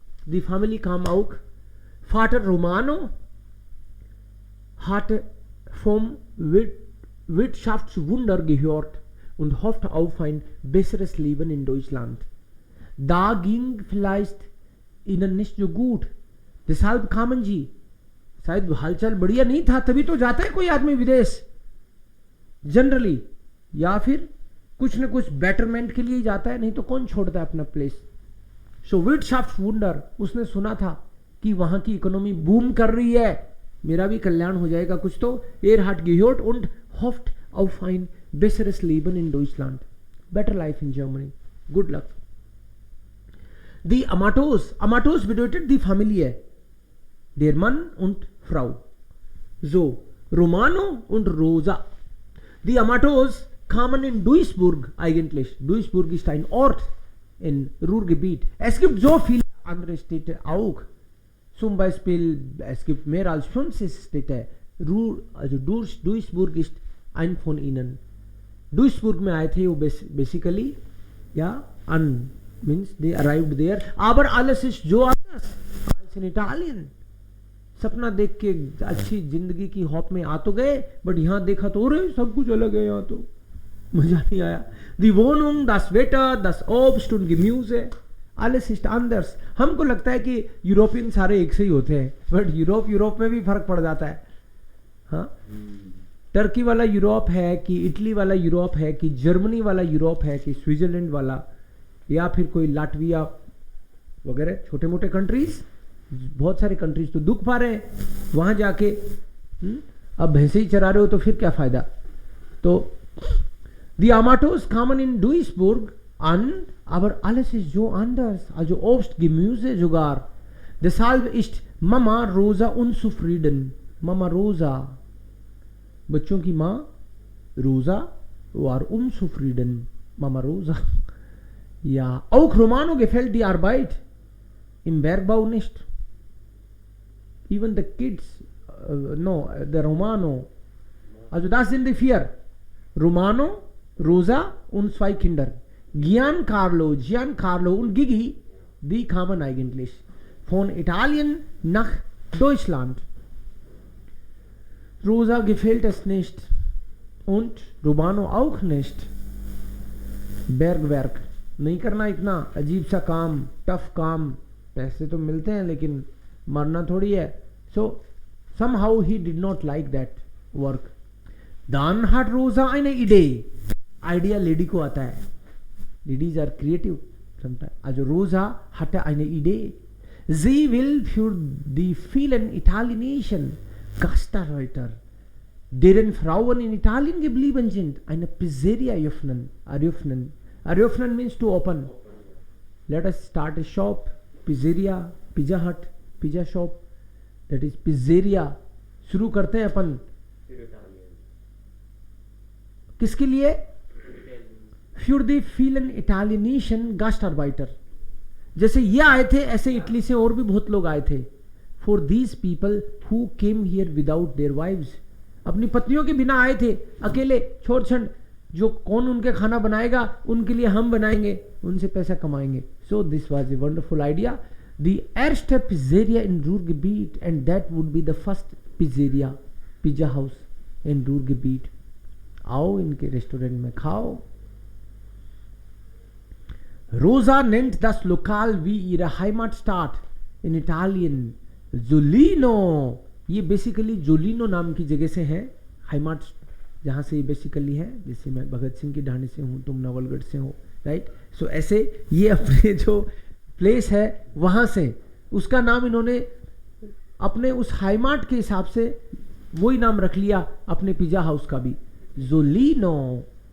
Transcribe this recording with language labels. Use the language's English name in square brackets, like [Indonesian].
[German] Die Familie kam auch. Vater Romano hatte vom Wirtschaftswunder gehört und hoffte auf ein besseres Leben in Deutschland. Da ging vielleicht ihnen nicht so gut, deshalb kamen sie. [Hindi] शायद हालचाल बढ़िया नहीं था तभी तो जाता है कोई आदमी विदेश जनरली, या फिर कुछ न कुछ बेटरमेंट के लिए जाता है, नहीं तो कौन छोड़ता है अपना प्लेस. सो विर्टशाफ्ट्सवुंडर, उसने सुना था कि वहां की इकोनॉमी बूम कर रही है, मेरा भी कल्याण हो जाएगा कुछ तो. [German] hat gehört und hofft auf ein besseres Leben in Deutschland. [English] Better life in Germany. Good luck. [German] Die Amatos bedeutet die Familie. Der Mann und Frau. So, Romano und Rosa. Die Amatos kamen in Duisburg eigentlich. Duisburg ist ein Ort in Ruhrgebiet. Es gibt so viele andere Städte auch. Zum Beispiel, es gibt mehr als 50 Städte. Also Duisburg ist ein von ihnen. Duisburg [Hindi] में आए थे वो basically, [German] ja, [English] means they arrived there. [German] Aber alles ist so anders als in Italien. [Hindi] सपना देख के अच्छी जिंदगी की हॉप में आ तो गए, बट यहाँ देखा तो रे सब कुछ अलग है, यहाँ तो मजा नहीं आया. [German] Die Wohnung, das Wetter, das Obst und Gemüse, alles ist anders. [Hindi] हमको लगता है कि यूरोपियन सारे एक से ही होते हैं, बट यूरोप में भी फर्क पड़ जाता है. हाँ, टर्की वाला यूरोप है कि इटली वाला यूरोप है कि जर्मनी वाला यूरोप है कि स्विट्जरलैंड वाला, या फिर कोई लाटविया वगैरह छोटे मोटे कंट्रीज, बहुत सारे कंट्रीज तो दुख पा रहे हैं वहां जाके. अब भैंसे ही चरा रहे हो तो फिर क्या फायदा. [German] तो die Amatos kamen in Duisburg an, aber alles ist so anders, also Obst, Gemüse sogar. Deshalb ist Mama Rosa unzufrieden. Mama Rosa, [Hindi] बच्चों की माँ [German] Rosa war unzufrieden. Mama Rosa. Ja, auch Romano gefällt die Arbeit im Bergbau nicht. [English] Even the kids, no, the Romano. [German] Also das sind die 4. Romano, Rosa und 2 Kinder. Giancarlo und Gigi, die kamen eigentlich von Italien nach Deutschland. Rosa gefällt es nicht und Romano auch nicht. [Hindi] Bergwerk नहीं करना, इतना अजीब सा काम, tough काम. पैसे तो मिलते हैं लेकिन मरना थोड़ी है. [English] So somehow he did not like that work. [German] Dann hat Rosa eine Idee. [Hindi] Idea lady को आता है. [English] Ladies are creative. [German] Also Rosa hatte eine Idee. Sie will für die vielen Italienischen Gastarbeiter, deren Frauen in Italien geblieben sind, eine Pizzeria eröffnen. [English] Eröffnen means to open. Let us start a shop. Pizzeria, Pizza Hut, Pizza Shop. That is Pizzeria. [Hindi] शुरू करते हैं अपन. किसके लिए? [German] Für die vielen Italienischen Gastarbeiter. [Hindi] जैसे ये आए थे ऐसे इटली से और भी बहुत लोग आए थे. [English] For these people who came here without their wives. [Hindi] अपनी पत्नियों के बिना आए थे, अकेले छोड़ छंड. जो कौन उनके खाना बनाएगा, उनके लिए हम बनाएंगे, उनसे पैसा कमाएंगे. [English] So this was a wonderful idea. The [German] erste [English] Pizzeria in Ruhrgebiet, and that would be the first pizzeria, pizza house in Ruhrgebiet. [Hindi] आओ इनके रेस्टोरेंट में खाओ. [German] Rosa nennt das Lokal wie ihre Heimatstadt in Italien Zolino. [Hindi] ये basically जोलिनो नाम की जगह से है. हाइमाट जहाँ से ये बेसिकली है. जैसे मैं भगत सिंह की ढाणी से हूँ, तुम नवलगढ़ से हो, राइट. सो ऐसे ये अपने जो प्लेस है वहाँ से उसका नाम इन्होंने अपने उस हाइमाट के हिसाब से वही नाम रख लिया अपने पिज्जा हाउस का भी, जोलिनो.